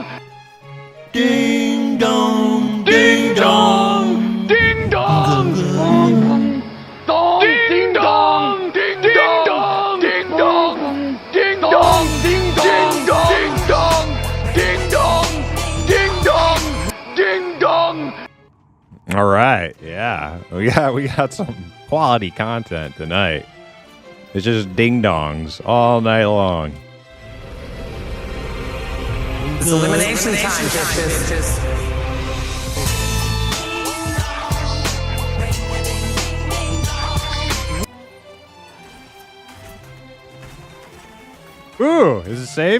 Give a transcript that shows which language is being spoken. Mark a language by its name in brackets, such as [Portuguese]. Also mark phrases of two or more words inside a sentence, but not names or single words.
[English] Ding dong, ding dong, ding dong, dong, ding dong, ding dong, ding dong, ding dong, ding dong, ding dong, ding dong, ding dong, ding dong. All right, yeah, we got some quality content tonight. It's just ding dongs all night long. It's elimination time, bitches. Ooh, is it safe?